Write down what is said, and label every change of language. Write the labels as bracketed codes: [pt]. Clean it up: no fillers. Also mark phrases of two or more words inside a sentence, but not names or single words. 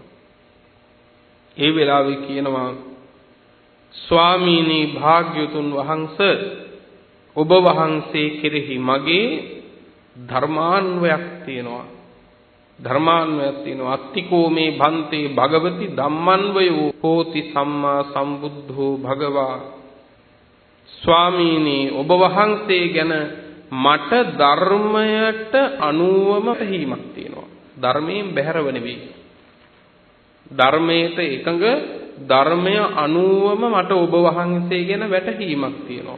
[si] ඒ වෙලාවේ කියනවා ස්වාමීනි භාග්‍යවතුන් වහන්සේ ඔබ වහන්සේ කෙරෙහි මගේ ධර්මාන්වයක් තියෙනවා. [pi] අත්තිකෝ මේ භන්තේ භගවති ධම්මන්වයෝ හෝති සම්මා සම්බුද්ධෝ භගවා. [si] ස්වාමීනි ඔබ වහන්සේ ගැන මට ධර්මයට අනුවම පැහැීමක් තියෙනවා. ධර්මයෙන් බැහැරව නෙවෙයි. ධර්මයට එකඟ ධර්මය අනුවම මට ඔබ වහන්සේ ගැන වැටහීමක් තියෙනවා.